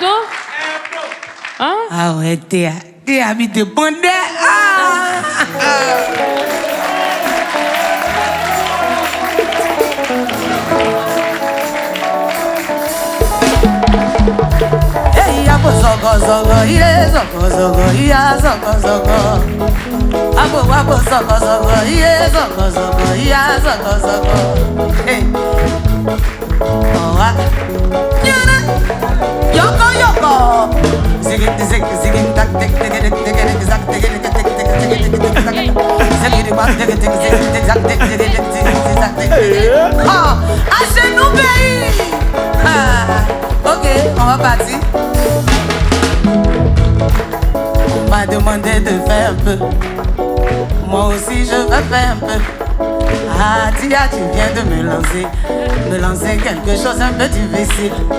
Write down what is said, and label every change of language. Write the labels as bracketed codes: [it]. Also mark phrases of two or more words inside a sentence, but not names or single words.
[fr] Hein? Ah ouais, t'es ami de Bondé. Abo zogo zogo, yeah zogo zogo, yeah zogo zogo. Abo zogo zogo, yeah zogo zogo, yeah zogo zogo. Hey, oh ah, yoko yoko. Zig zig zig tak tak tak tak tak tak zak tak tak tak tak tak tak tak. Zig bak tak tak zig zak tak tak tak tak. Ah, à chez nous pays. Ok, on va partir. On m'a demandé de faire un peu. Moi aussi je veux faire un peu. Ah, Tia, tu viens de me lancer quelque chose un peu difficile.